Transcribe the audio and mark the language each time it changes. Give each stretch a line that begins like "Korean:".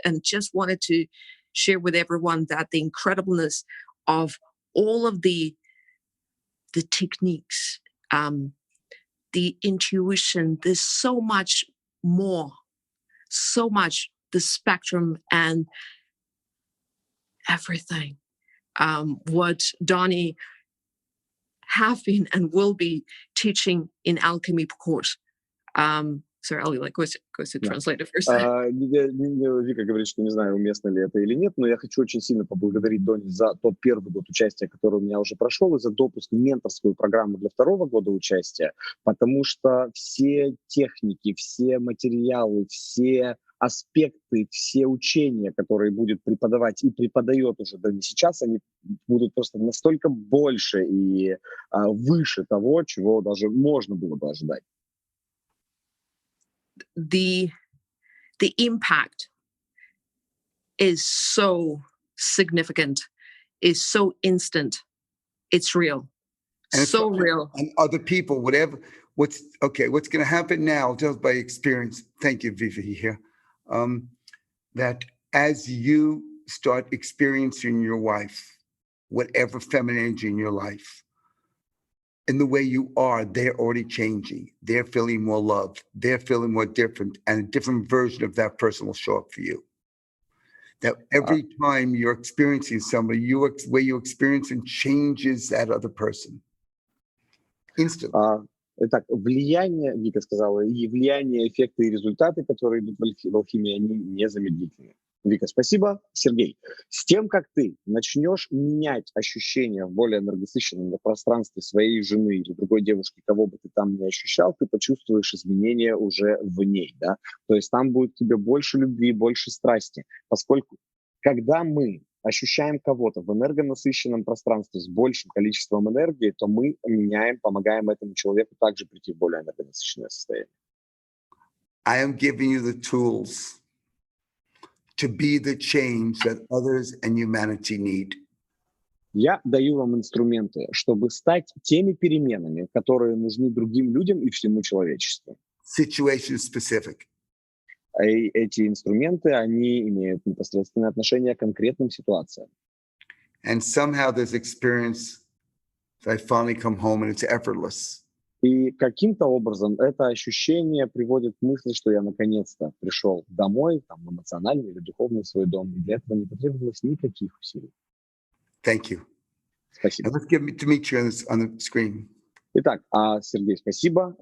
English: And just wanted to share with everyone that the incredibleness of all of the techniques, the intuition, there's so much more, so much, the spectrum and everything. What Donny have been and will be teaching in alchemy course. Sorry, I'll goes to translate it first.
Russian: Вика говорит, что не знаю, уместно ли это или нет, но я хочу очень сильно поблагодарить Донни за тот первый год участия, который у меня уже прошел, и за допуск в менторскую программу для второго года участия, потому что все техники, все материалы, все аспекты, все учения, которые будет преподавать и преподает уже Донни сейчас, они будут просто настолько больше и выше того, чего даже можно было бы ожидать.
English: The impact is so significant, is so instant, it's real, and so real. And other people, what's going to happen now, just by experience, thank you, Vivi, here, that as you start experiencing your wife, whatever feminine energy in your life, in the way you are, they're already changing. They're feeling more loved. They're feeling more different, and a different version of that person will show up for you. That every time you're experiencing somebody, the way you experience and changes that other person instantly.
Russian: Итак, влияние, Вика сказала, и влияние, эффекты и результаты, которые идут в алхимии, они незамедлительны. Вика, спасибо. Сергей, с тем, как ты начнешь менять ощущения в более энергосыщенном пространстве своей жены или другой девушки, кого бы ты там не ощущал, ты почувствуешь изменения уже в ней, да? То есть там будет тебе больше любви, больше страсти, поскольку когда мы ощущаем кого-то в энергонасыщенном пространстве с большим количеством энергии, то мы меняем, помогаем этому человеку также прийти в более энергонасыщенное состояние.
English: I am giving you the tools to be the change that others and humanity need.
Russian: Я даю вам инструменты, чтобы стать теми переменами, которые нужны другим людям и всему человечеству.
English: Situation specific.
Russian: И эти инструменты, они имеют непосредственное отношение к конкретным ситуациям.
English: And somehow this experience, I finally come home and it's effortless.
Russian: И каким-то образом это ощущение приводит к мысли, что я наконец-то пришел домой, там, в эмоциональный или духовный свой дом, и для этого не потребовалось никаких усилий.
English: Thank you.
Russian: Спасибо.
English: And let's get Dmitry on the screen.
Russian: Итак, Сергей, спасибо.